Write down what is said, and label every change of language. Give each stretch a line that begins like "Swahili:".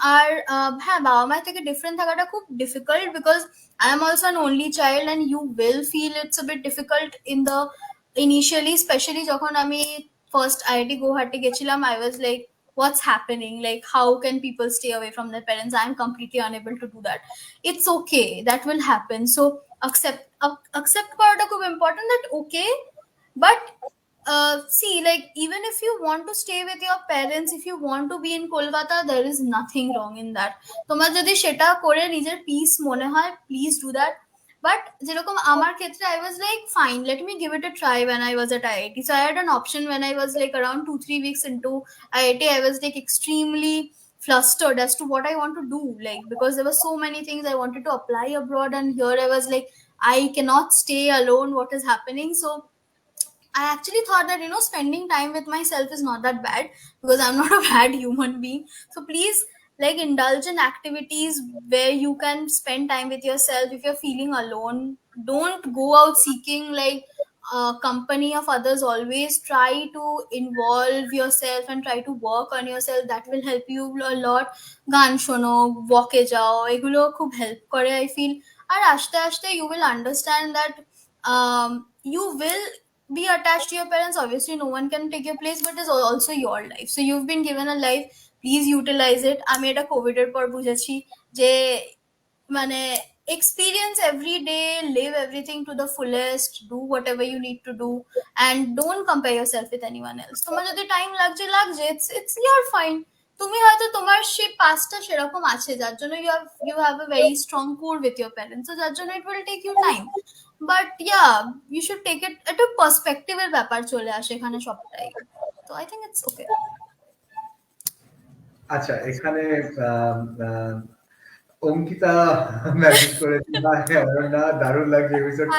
Bangla: আর হ্যাঁ, বাবা মায়ের থেকে ডিফারেন্ট থাকাটা খুব difficult,
English: because I am also an only child and you will feel it's a bit difficult in the initially,
Bangla: specially যখন আমি ফার্স্ট আইআইটি গুয়াহাটি গেছিলাম,
English: I was like what's happening, like how can people stay away from their parents? I'm completely unable to do that. It's okay, that will happen. So accept
Bangla: করাটা খুব
English: important, that okay, but see, like even if you want to stay with your parents, if you want to be in Kolkata, there is nothing wrong in that.
Bangla: তোমার যদি সেটা করে নিজের piece মনে হয়,
English: Please do that.
Bangla: But যেরকম আমার ক্ষেত্রে,
English: I was like fine, let me give it a try when I was at IIT. So I had an option when I was like around 2-3 weeks into IIT. I was like extremely flustered as to what I want to do, like because there were so many things I wanted to apply abroad, and here I was like, I cannot stay alone, what is happening? So I actually thought that, spending time with myself is not that bad, because I'm not a bad human being. So please, like, indulge in activities where you can spend time with yourself. If you're feeling alone, don't go out seeking like company of others. Always try to involve yourself and try to work on yourself. That will help you a lot.
Bangla: গান শোনো, ওয়াকে যাও, এগুলো খুব help করে I feel. আর আস্তে আস্তে
English: you will understand that you will be attached to your parents. Obviously no one can take your place, but it's also your life, so you've been given a life, please utilize it.
Bangla: আমি এটা Covid এর পর বুঝেছি যে মানে
English: experience every day, live everything to the fullest, do whatever you need to do, and don't compare yourself with anyone else.
Bangla: তোমার যদি time লাগছে লাগছে,
English: it's your fine.
Bangla: তুমি হয়তো তোমার সেই পাসটা সেরকম আছে যার জন্য
English: you have a very strong core with your parents, so
Bangla: যার জন্য
English: it will take you time. But yeah, you should take it,
Bangla: একটা পার্সপেক্টিভের ব্যাপার চলে আসে এখানে সবটাই।
English: তো I think it's okay.
Bangla: আচ্ছা, এখানে আম, আম, অঙ্কিতা মেসেজ করেছে, হাই অনন্যা, দারুণ লাগছে এপিসোডটা,